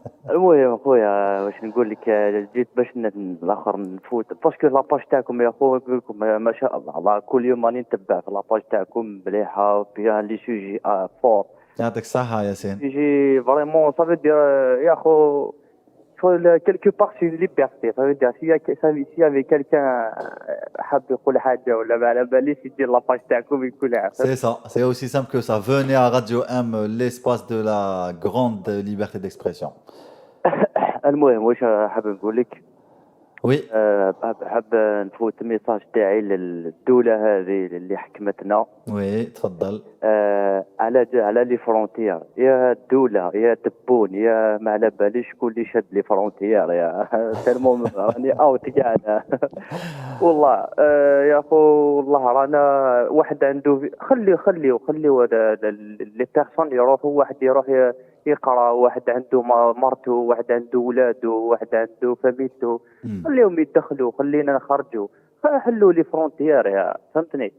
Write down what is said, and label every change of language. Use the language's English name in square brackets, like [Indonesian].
[Arabic] المهم خويا واش نقول لك جيت باش الاخر نفوت باسكو لاباج تاعكم يا خويا نقول لكم ما شاء الله كل يوم راني نتبع في لاباج تاعكم مليحه وفيها لي سوجي فور. يعطيك الصحه ياسين. يجي فريمون صافي دير يا خو [French] quelque part c'est une liberté. Ça veut dire s'il y avait quelqu'un [Arabic] حاب يقول حاجه ولا ما على باليش يدير لاباج تاعكم يقول عارف. [French] C'est ça, c'est aussi simple que ça. Venez à Radio M, l'espace de la grande liberté d'expression. [Arabic] المهم واش حاب نقول لك [French] Oui. [Arabic] حاب نفوت ميساج تاعي للدوله هذه اللي حكمتنا. [French] Oui, [Arabic] تفضل. على لي فرونتيير يا الدوله يا تبون يا ما على باليش شكون اللي شاد لي فرونتيير يا تالمون راني اوت كاع والله يا خو والله رانا واحد عنده خليو لي بيرسون يروحوا واحد يروح يقرا واحد عنده مرته واحد عنده ولاده واحد عنده فاميلته خليهم يدخلوا خلينا نخرجوا حلوا لي فرونتيير يا فهمتني.